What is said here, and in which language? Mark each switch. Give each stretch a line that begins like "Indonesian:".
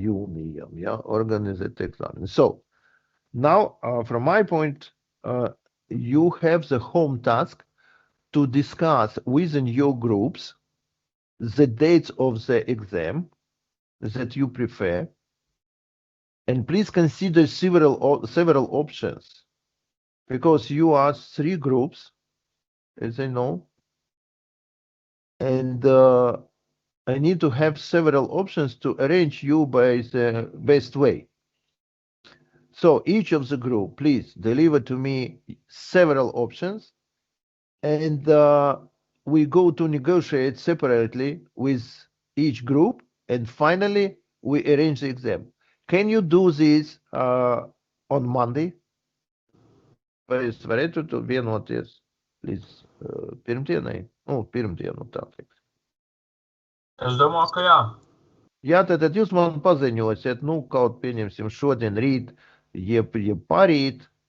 Latvian: jūnijam, ja, organizēt examen.
English: So now, from my point, you have the home task to discuss within your groups the dates of the exam that you prefer, and please consider several options, because you are 3 groups, as I know, and I need to have several options to arrange you by the best way. So each of the group, please deliver to me several options, and we go to negotiate separately with each group, and finally we arrange the exam. Can you do this on Monday?
Latvian: Vai jūs varētu to vienoties līdz pirmdienai? Pirmdienu tā teiks. Es domāju, ka jā. Jā, tad jūs man paziņosiet, kaut pieņemsim šodien, rīt, jeb parīt.